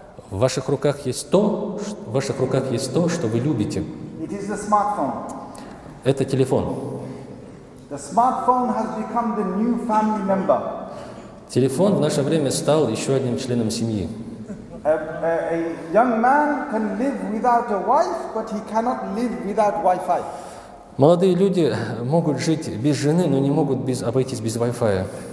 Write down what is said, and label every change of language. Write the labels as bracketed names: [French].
[Russian] В ваших руках есть то, что вы любите. [English] It is the smartphone. [Russian] Это телефон. [English] The smartphone has become the new family member. [Russian] Телефон в наше время стал еще одним членом семьи. [English] A young man can live without a wife, but he cannot live without Wi-Fi. [Russian] Молодые люди могут жить без жены, но не могут обойтись без Wi-Fi.